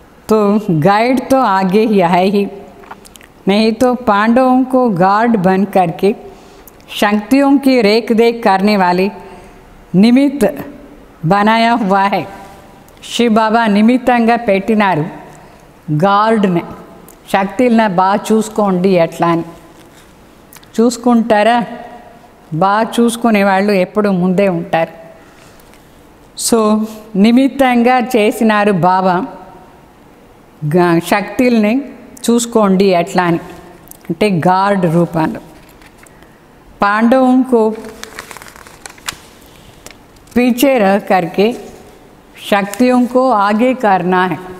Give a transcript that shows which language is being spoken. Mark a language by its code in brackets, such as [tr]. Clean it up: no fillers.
[hi] तो गाइड तो आगे ही है ही, नहीं तो पांडवों को गार्ड बन करके शक्तियों की रेख देख करने वाले निमित्त बनाया हुआ है. [te] शिव बाबा నిమిత్తంగా పెట్టినారు గార్డ్ని. శక్తులను బాగా చూసుకోండి ఎట్లా అని. చూసుకుంటారా? బాగా చూసుకునే వాళ్ళు ఎప్పుడు ముందే ఉంటారు. సో నిమిత్తంగా చేసినారు బాబా శక్తుల్ని చూసుకోండి ఎట్లా అని, అంటే గార్డ్ రూపంలో. [hi] पांडवों को पीछे रह करके शक्तियों को आगे करना है.